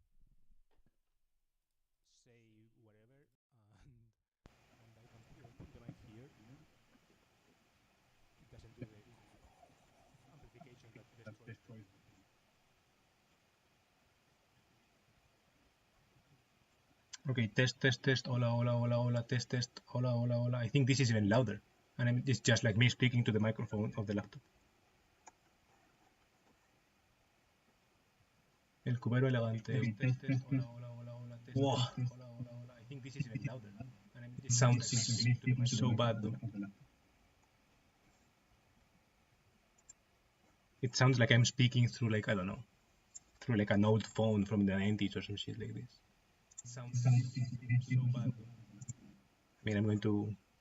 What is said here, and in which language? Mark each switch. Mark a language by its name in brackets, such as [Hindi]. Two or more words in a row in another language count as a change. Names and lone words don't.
[English] Say whatever and I can even put the mic here. It doesn't do the amplification that destroys. Okay, test, [Spanish] hola, hola, hola, hola, test, hola, hola, hola. [English] I think this is even louder. And it's just like me speaking to the microphone of the laptop. [Spanish] El cubero elegante. Test, hola, hola, hola, hola, test, hola, hola, hola. [English] I think this is even louder. And it sounds so bad though. It sounds like I'm speaking through like, I don't know, through like an old phone from the 90s or some shit like this. It sounds so bad though. I mean, I'm going to...